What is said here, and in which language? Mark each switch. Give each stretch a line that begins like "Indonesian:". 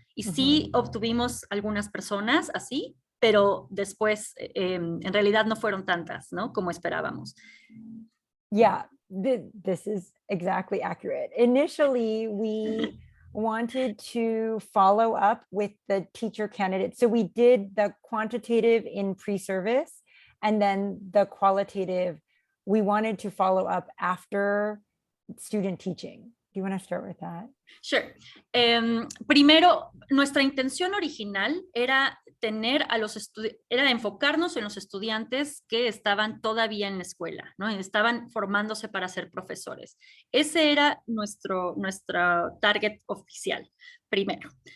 Spanish: Y sí obtuvimos algunas personas así, pero después en realidad no fueron tantas, ¿no? Como esperábamos.
English: Yeah, this is exactly accurate. Initially, we wanted to follow up with the teacher candidates. So we did the quantitative in pre-service, and then the qualitative, we wanted to follow up after student teaching. Do you want to start with that? Sure.
Spanish: Primero, nuestra intención original era era enfocarnos en los estudiantes que estaban todavía en la escuela, ¿no? Estaban formándose para ser profesores. Ese era nuestro target oficial, primero.